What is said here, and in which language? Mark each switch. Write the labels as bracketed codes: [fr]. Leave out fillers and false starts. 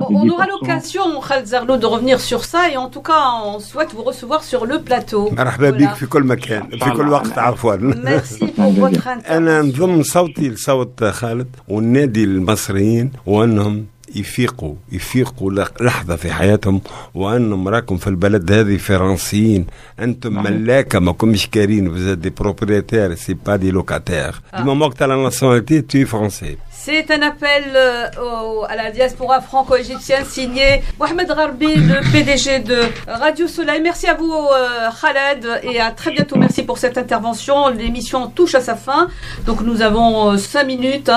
[fr] On aura l'occasion, Khaled Zarlou, de revenir sur ça, et en tout cas, on souhaite vous recevoir sur le plateau. [ar] مرحبا بك في كل مكان في كل وقت عفوا. [fr] Merci pour votre intervention. [ar] أنا نضم صوتي لصوت خالد ونادي المصريين وأنهم يفيقوا لحظة في حياتهم، وأنهم راكم في البلد هذه فرنسيين، أنتم ملاكة ما كمش كارين، [fr] vous êtes des propriétaires, c'est pas des locataires. Du moment que tu as la nationalité, tu es français. C'est un appel à la diaspora franco-égyptienne signé Mohamed Gharbi, le PDG de Radio Soleil. Merci à vous Khaled et à très bientôt. Merci pour cette intervention. L'émission touche à sa fin. Donc nous avons 5 minutes.